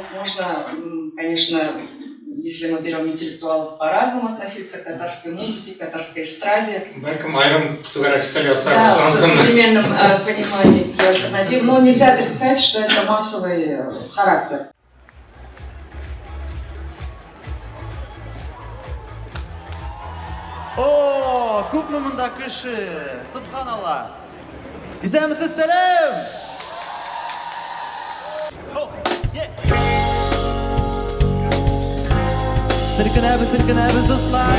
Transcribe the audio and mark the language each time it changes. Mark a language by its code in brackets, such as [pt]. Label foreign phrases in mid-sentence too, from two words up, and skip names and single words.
[ru] Можно, конечно, если мы берем интеллектуалов, по-разному относиться к татарской музыке, к татарской эстраде. Да, со современным пониманием и альтернатив. Но нельзя отрицать, что это массовый характер. О, [tt] күпме монда кеше, субханалла. Исәмсез сәлам. Сиркенәбез, дуслар.